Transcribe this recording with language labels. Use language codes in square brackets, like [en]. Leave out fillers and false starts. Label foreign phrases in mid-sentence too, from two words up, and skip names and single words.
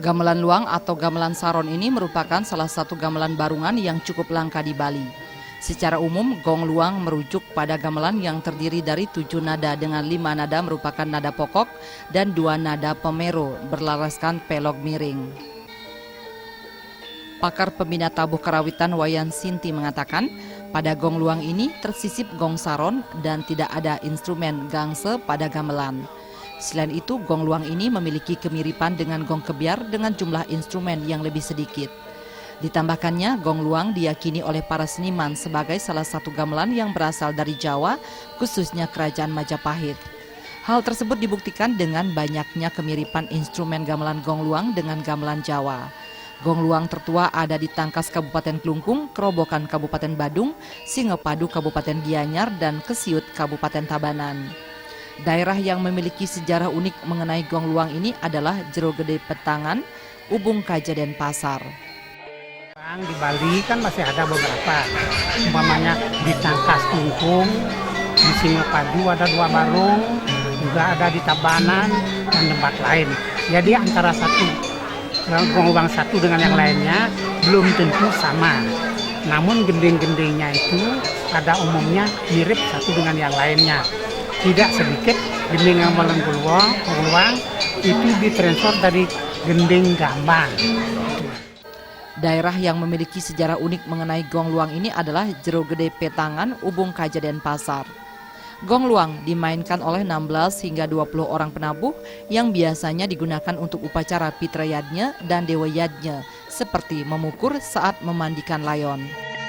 [id] Gamelan luang atau gamelan saron ini merupakan salah satu gamelan barungan yang cukup langka di Bali. Secara umum, gong luang merujuk pada gamelan yang terdiri dari 7 nada dengan 5 nada merupakan nada pokok dan 2 nada pemero berlaraskan pelog miring. Pakar pembina tabuh karawitan Wayan Sinti mengatakan, pada gong luang ini tersisip gong saron dan tidak ada instrumen gangse pada gamelan. Selain itu, gong luang ini memiliki kemiripan dengan gong kebiar dengan jumlah instrumen yang lebih sedikit. Ditambahkannya, gong luang diyakini oleh para seniman sebagai salah satu gamelan yang berasal dari Jawa, khususnya Kerajaan Majapahit. Hal tersebut dibuktikan dengan banyaknya kemiripan instrumen gamelan gong luang dengan gamelan Jawa. Gong luang tertua ada di Tangkas Kabupaten Klungkung, Kerobokan Kabupaten Badung, Singopadu Kabupaten Gianyar, dan Kesiut Kabupaten Tabanan. Daerah yang memiliki sejarah unik mengenai gong luang ini adalah Jero Gede Petangan, Ubung Kaja, dan Pasar. Di Bali kan masih ada beberapa, umpamanya di Tangkas Klungkung, di Singopadu ada 2 barung, juga ada di Tabanan dan tempat lain. Jadi antara gong luang satu dengan yang lainnya belum tentu sama. Namun gending-gendingnya itu pada umumnya mirip satu dengan yang lainnya. Tidak sedikit gending gamelan gong luang itu ditransfer dari gending gambang. Daerah yang memiliki sejarah unik mengenai gong luang ini adalah Jero Gede Petangan, Ubung Kaja, dan Pasar. Gong luang dimainkan oleh 16 hingga 20 orang penabuh yang biasanya digunakan untuk upacara Pitra Yadnya dan Dewa Yadnya, seperti memukur saat memandikan layon.